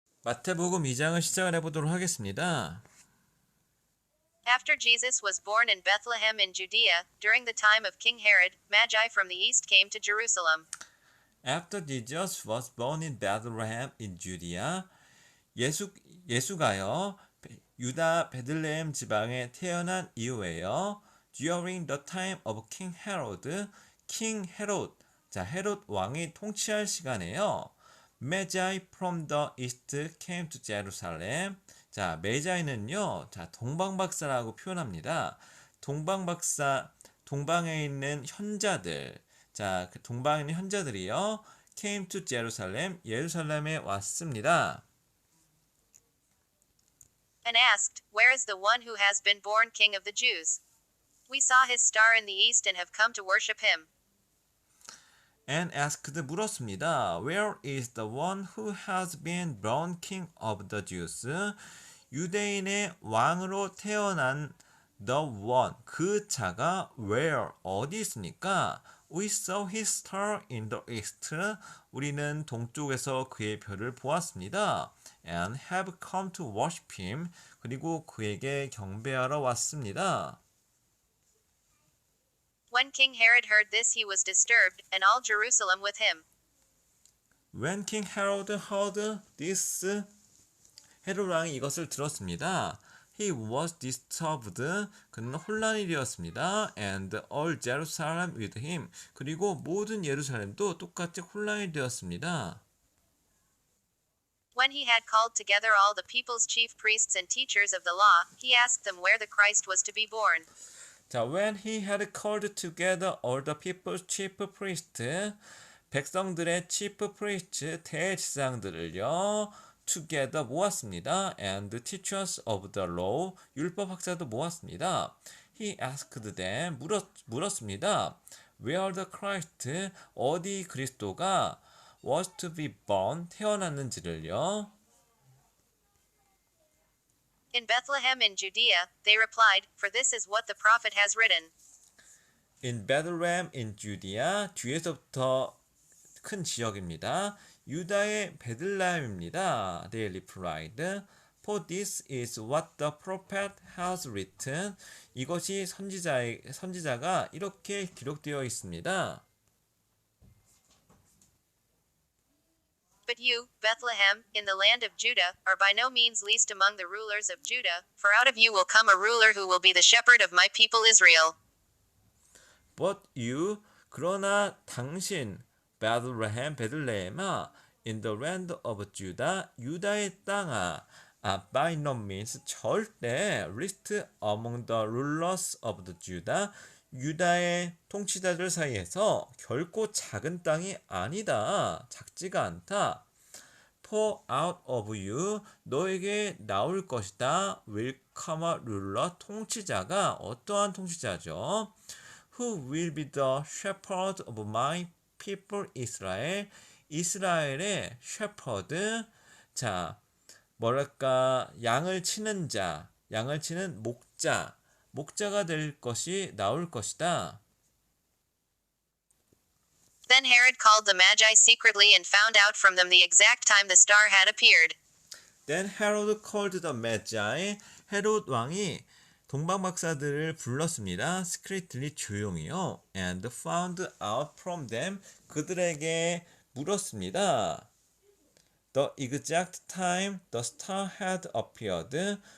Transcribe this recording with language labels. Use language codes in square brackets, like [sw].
[ko] 마태복음 2장을 시작을 해보도록 하겠습니다. [en] After Jesus was born in Bethlehem in Judea, during the time of King Herod, Magi from the east came to Jerusalem. After Jesus was born in Bethlehem in Judea, [ko] 예수가요 유다 베들레헴 지방에 태어난 이후에요. [en] During the time of King Herod, King Herod, [ko] 자 헤롯 왕이 통치할 시간에요. [en] Magi from the east came to Jerusalem. [ko] 자, 메자이는요, 자, 동방박사라고 표현합니다. 동방박사, 동방에 있는 현자들, 자, 그 동방에 있는 현자들이요, [en] came to Jerusalem, [ko] 예루살렘에 왔습니다. [en] And asked, Where is the one who has been born King of the Jews? We saw his star in the east and have come to worship him. And asked [ko] 물었습니다. [en] Where is the one who has been born King of the Jews? [ko] 유대인의 왕으로 태어난 [en] the one, [ko] 그 자가 where, 어디 있습니까? [en] We saw his star in the east. [ko] 우리는 동쪽에서 그의 별을 보았습니다. [en] And have come to worship him. [ko] 그리고 그에게 경배하러 왔습니다. [en] When King Herod heard this, he was disturbed, and all Jerusalem with him. When King Herod heard this, [ko] 헤롯 왕이 이것을 들었습니다. [en] He was disturbed. [ko] 그는 혼란이 되었습니다. [en] And all Jerusalem with him. [ko] 그리고 모든 예루살렘도 똑같이 혼란이 되었습니다. [en] When he had called together all the people's chief priests and teachers of the law, he asked them where the Christ was to be born. 자, when he had called together all the people's chief priests, [ko] 백성들의 [en] chief priests, [ko] 대제사장들을요, [en] together [ko] 모았습니다. [en] And teachers of the law, [ko] 율법학자도 모았습니다. [en] He asked them, [ko] 물었습니다. [en] Where the Christ, [ko] 어디 그리스도가 [en] was to be born, [ko] 태어났는지를요. [en] In Bethlehem in Judea, they replied, For this is what the prophet has written. In Bethlehem in Judea, [ko] 뒤에서부터 큰 지역입니다. 유다의 베들레헴입니다. [en] They replied, For this is what the prophet has written. [ko] 이것이 선지자가 이렇게 기록되어 있습니다. [en] But you, Bethlehem, in the land of Judah, are by no means least among the rulers of Judah, for out of you will come a ruler who will be the shepherd of my people Israel. But you, [ko] 그러나 당신, 베들레헴아, [en] in the land of Judah, [ko] 유다의 땅아, [en] by no means, [ko] 절대, [en] least among the rulers of the Judah, [ko] 유다의 통치자들 사이에서 결코 작은 땅이 아니다. 작지가 않다. [en] For out of you, [ko] 너에게 나올 것이다. [en] will come a ruler, [ko] 통치자가 어떠한 통치자죠? [en] Who will be the shepherd of my people Israel? [ko] 이스라엘의 shepherd, 자, 뭐랄까, 양을 치는 자, 양을 치는 목자가 될 것이 나올 것이다. [en] Then Herod called the Magi secretly and found out from them the exact time the star had appeared. Then Herod called the Magi. [ko] 헤롯 왕이 동방박사들을 불렀습니다. [en] Secretly, [ko] 조용히요. [en] And found out from them. [ko] 그들에게 물었습니다. [en] The exact time the star had appeared.